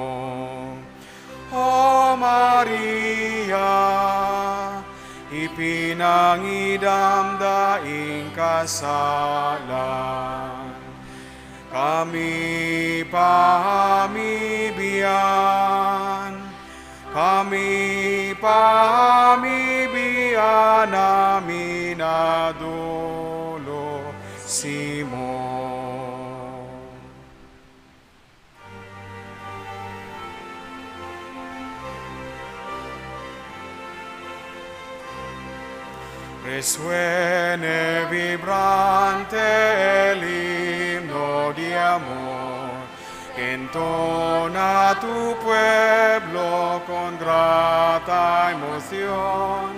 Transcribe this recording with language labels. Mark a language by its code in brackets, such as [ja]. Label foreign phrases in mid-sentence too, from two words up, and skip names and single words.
[bik] O Maria, ipinangidam daing kasalan, kami pamibiyan, namin adulo simo. [es] Resuene vibrante el himno de amor, que entona tu pueblo con grata emoción.